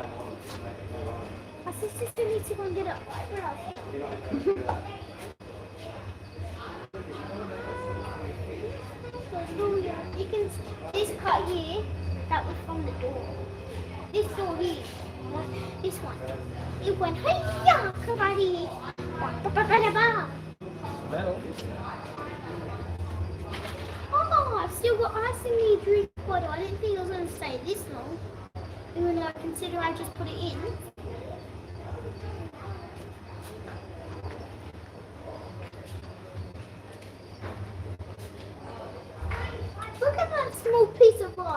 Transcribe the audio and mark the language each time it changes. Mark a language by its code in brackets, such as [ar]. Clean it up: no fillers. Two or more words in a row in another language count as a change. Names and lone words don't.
[en] My sister still needs to go and get up. Where else? You can, this cut here, that was from the door. This door here, this one. It went, hey-ya, karate. Ba-ba-ba-ba-ba. Metal. Oh, I've still got ice in the drink bottle. I didn't think it was going to stay this long. Even though I consider I just put it in. Look at that small piece of ice.